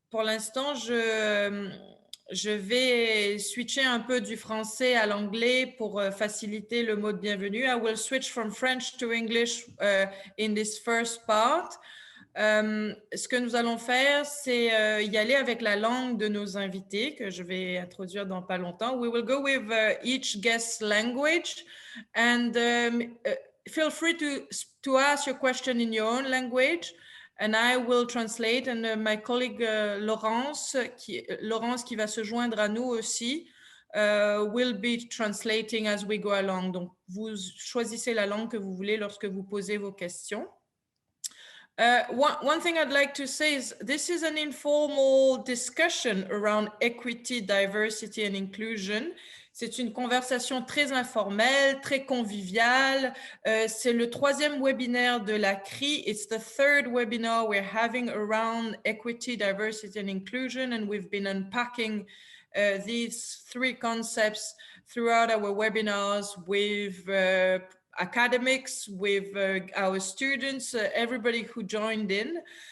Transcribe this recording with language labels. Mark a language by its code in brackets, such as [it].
[fr] pour l'instant, je vais switcher un peu du français à l'anglais pour faciliter le mot de bienvenue. [en] I will switch from French to English in this first part. [fr] Ce que nous allons faire, c'est y aller avec la langue de nos invités que je vais introduire dans pas longtemps. [en] We will go with each guest's language, and feel free to ask your question in your own language, and I will translate. And my colleague Laurence [fr] qui va se joindre à nous aussi, [en] will be translating as we go along. [fr] Donc, vous choisissez la langue que vous voulez lorsque vous posez vos questions. [en] One thing I'd like to say is this is an informal discussion around equity, diversity and inclusion. [fr] C'est une conversation très informelle, très conviviale. C'est le 3e webinaire de la CRI. [en] It's the 3rd webinar we're having around equity, diversity and inclusion, and we've been unpacking these 3 concepts throughout our webinars with academics, with our students, everybody who joined in.